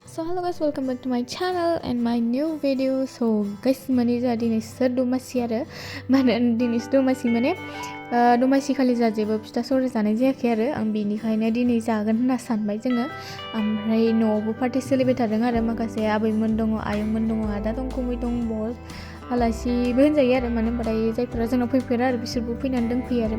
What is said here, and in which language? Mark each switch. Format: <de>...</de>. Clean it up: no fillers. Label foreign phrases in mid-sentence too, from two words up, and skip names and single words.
<en>Hello guys, welcome back to my channel and my new video. So guys,</en> <brx>mani जा दिनै दमासि आरो माने दिनै दमासि माने दमासि खालि जा जेबो फिथा सौराय जानाय जायाखै आरो आं बेनिखायनो दिनै जागोन होनना सानबाय जोङो ओमफ्राय न'आवबो पार्टि सोलिबाय थादों आरो माखासे आबैमोन दङ आयंमोन दङ आदा दं गुमै दं बहुत आलासिबो होनजायो आरो मानो होनबाथाय जायफोरा जोंनाव फैफेरा आरो बिसोरबो फैनानै दंफैयो आरो</brx>